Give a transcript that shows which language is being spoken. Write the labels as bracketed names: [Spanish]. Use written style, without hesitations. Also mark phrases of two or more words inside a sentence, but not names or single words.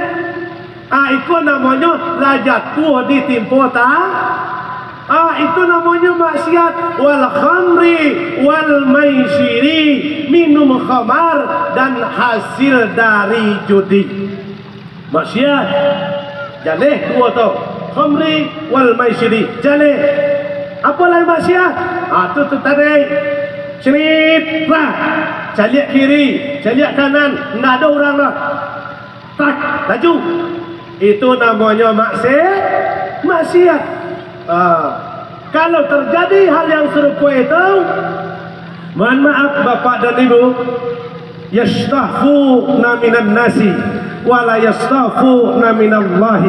[Indonesian] Itu namanya lah jatuh di timpo itu namanya maksiat. [Arabic] Wal khamri wal maisiri, [Indonesian] minum khamar dan hasil dari judi. [Minangkabau] Maksiat jaleh dua tu, [Arabic] khamri wal maisiri [Minangkabau] jaleh. Apa lain maksiat? Tu tadi cerip lah, caliak kiri, caliak kanan, ndak ada orang lah, tak laju. [Indonesian] Itu namanya maksiat. Kalau terjadi hal yang serupa itu, mohon maaf Bapak dan Ibu, [Arabic] yastahfuna minan nasi wala yastahfuna minallahi.